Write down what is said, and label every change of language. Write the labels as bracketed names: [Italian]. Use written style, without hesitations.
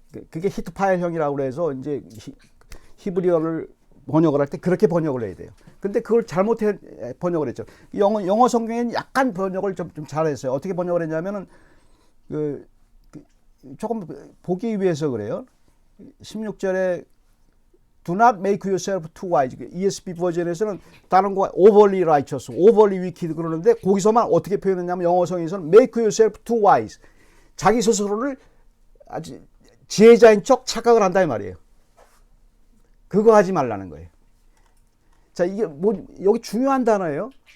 [Korean] 그게 히트파일형이라고 그래서 이제 히브리어를 번역을 할 때 그렇게 번역을 해야 돼요. 근데 그걸 잘못해 번역을 했죠. 영어 성경에는 약간 번역을 좀 잘했어요. 어떻게 번역을 했냐면은 조금 보기 위해서 그래요. 16절에 [English] Do not make yourself too wise. [Korean] ESV 버전에서는 다른 거 [English] overly righteous, overly wicked [Korean] 그러는데 거기서만 어떻게 표현했냐면 영어 성경에서는 [English] make yourself too wise. [Korean] 자기 스스로를 아주 지혜자인 척 착각을 한다 이 말이에요. 그거 하지 말라는 거예요. 자, 이게 뭐 여기 중요한 단어예요.